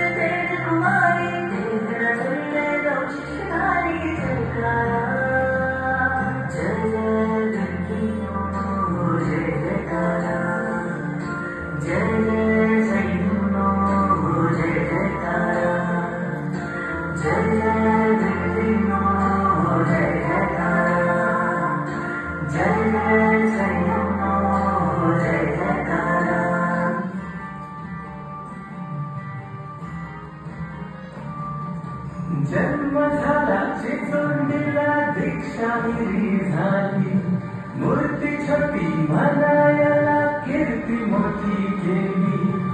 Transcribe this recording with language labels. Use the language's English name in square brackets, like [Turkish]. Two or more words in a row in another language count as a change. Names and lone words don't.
[Marathi] तेज कुमारी तेज न चले दो शिष्यधारी जयकारा जय जय गंगीनो जय जयकारा जय जय सैनो जय जयकारा जय जय गंगीनो जय जयकारा जय जय सैनो जय जयकारा जन्म झाला चिचोंडीला दीक्षा हिरी झाली मूर्ती छोटी म्हणायला कीर्ती मोठी केली